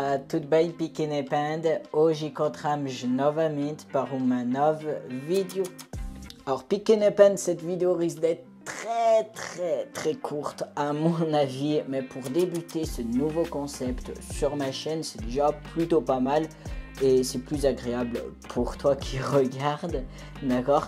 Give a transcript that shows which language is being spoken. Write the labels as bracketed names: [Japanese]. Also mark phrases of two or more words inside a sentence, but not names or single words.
[Portuguese] tudo bem, pequena panda? Hoje encontramos novamente para uma nova vidéo. [French] Alors, [Portuguese] pequena panda, [French] cette vidéo risque d'être très courte à mon avis, mais pour débuter ce nouveau concept sur ma chaîne, c'est déjà plutôt pas mal et c'est plus agréable pour toi qui regarde, d'accord?